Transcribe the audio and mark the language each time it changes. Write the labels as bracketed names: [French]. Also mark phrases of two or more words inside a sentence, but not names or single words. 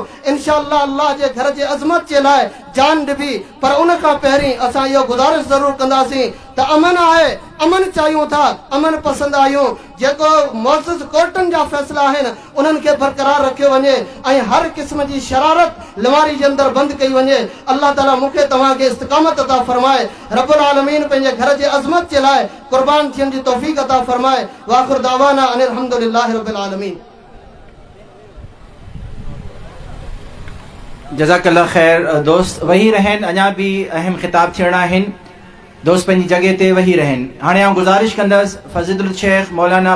[Sindhi] इंशाअल्लाह अल्लाह जे घर जे अज़मत जे लाइ जान ॾिबी, पर उन खां पहिरीं असां इहो गुज़ारिश ज़रूरु कंदासीं त अमन आहे, अमन चाहियूं था, अमन पसंदि आहियूं। जेको मुअज़्ज़ज़ कोर्टनि जा फ़ैसिला आहिनि उन्हनि खे बरक़रार रखियो वञे ऐं हर क़िस्म जी शरारत लिवारी जे अंदरि बंदि कई वञे। अल्लाह ताला मूंखे तव्हांखे इस्तिक़ामत अता फ़रमाए। [Arabic] رب العالمين [Sindhi] पंहिंजे घर जे अज़मत जे लाइ क़ुर्बान थियण जी तौफ़ीक़ अता फ़रमाए। [Arabic] وآخر دعوانا أن الحمد لله رب العالمين. جزاك الله خير. [Sindhi] दोस्त वही रहन, अञा भी अहम खिताब थियणा आहिनि। दोस्त पंहिंजी जगह ते वही रहन। हाणे आउं गुज़ारिश कंदसि [Arabic] فضيلة الشيخ [Sindhi] मौलाना